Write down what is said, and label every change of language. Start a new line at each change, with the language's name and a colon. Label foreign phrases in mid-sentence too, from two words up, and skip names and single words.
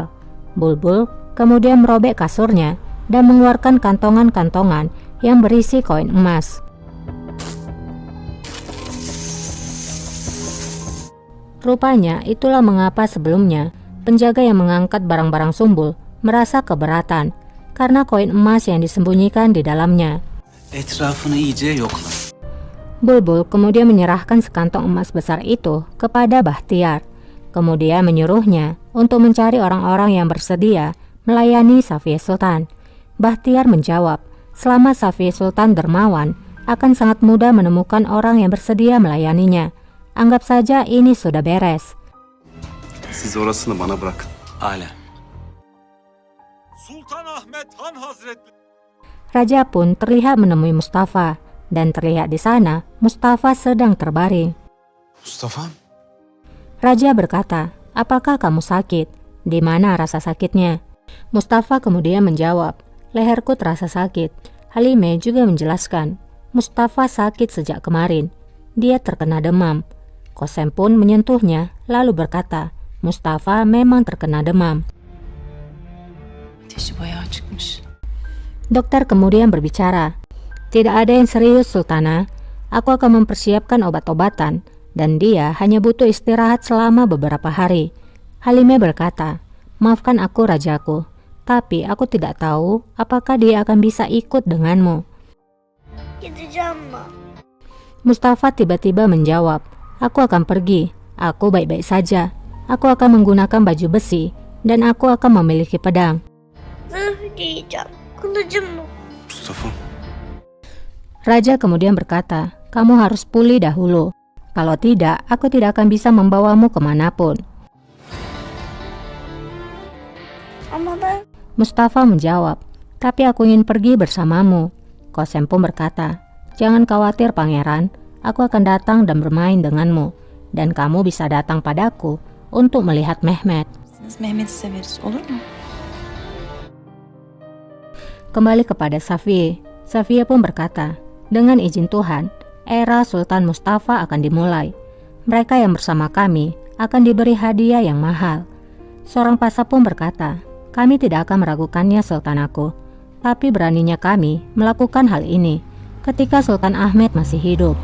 Indonesian: Bulbul kemudian merobek kasurnya dan mengeluarkan kantongan-kantongan yang berisi koin emas. Rupanya itulah mengapa sebelumnya penjaga yang mengangkat barang-barang Sumbul merasa keberatan karena koin emas yang disembunyikan di dalamnya.
Turkish: Etrafını iyice yokla.
Indonesian: Bulbul kemudian menyerahkan sekantong emas besar itu kepada Bahtiar, kemudian menyuruhnya untuk mencari orang-orang yang bersedia melayani Safie Sultan. Bahtiar menjawab, selama Safie Sultan dermawan, akan sangat mudah menemukan orang yang bersedia melayaninya. Anggap saja ini sudah beres.
Turkish: Siz orasını bana bırakın. Âlâ. Sultan Ahmet Han Hazretleri.
Indonesian: Raja pun terlihat menemui Mustafa, dan terlihat di sana Mustafa sedang terbaring. Mustafa? Raja berkata, apakah kamu sakit? Di mana rasa sakitnya? Mustafa kemudian menjawab, leherku terasa sakit. Halime juga menjelaskan, Mustafa sakit sejak kemarin. Dia terkena demam. Kosem pun menyentuhnya, lalu berkata, Mustafa memang terkena demam.
Turkish: Ateşi bayağı çıkmış.
Indonesian: Dokter kemudian berbicara, tidak ada yang serius Sultana. Aku akan mempersiapkan obat-obatan, dan dia hanya butuh istirahat selama beberapa hari. Halime berkata, maafkan aku rajaku, tapi aku tidak tahu apakah dia akan bisa ikut denganmu.
Turkish: Gideceğim mi?
Indonesian: Mustafa tiba-tiba menjawab, aku akan pergi, aku baik-baik saja. Aku akan menggunakan baju besi, dan aku akan memiliki pedang.
Turkish: Zırh giyeceğim. Kılıcım mı? Mustafa.
Indonesian: Raja kemudian berkata, kamu harus pulih dahulu. Kalau tidak, aku tidak akan bisa membawamu kemanapun.
Turkish: Ama ben
Indonesian: Mustafa menjawab, tapi aku ingin pergi bersamamu. Kosem pun berkata, jangan khawatir pangeran, aku akan datang dan bermain denganmu, dan kamu bisa datang padaku untuk melihat Mehmet.
Turkish: Biz Mehmet'i severiz, olur mu?
Indonesian: Kembali kepada Safie. Safie pun berkata, dengan izin Tuhan, era Sultan Mustafa akan dimulai. Mereka yang bersama kami akan diberi hadiah yang mahal. Seorang pasa pun berkata, kami tidak akan meragukannya Sultan aku, tapi beraninya kami melakukan hal ini ketika Sultan Ahmed masih hidup.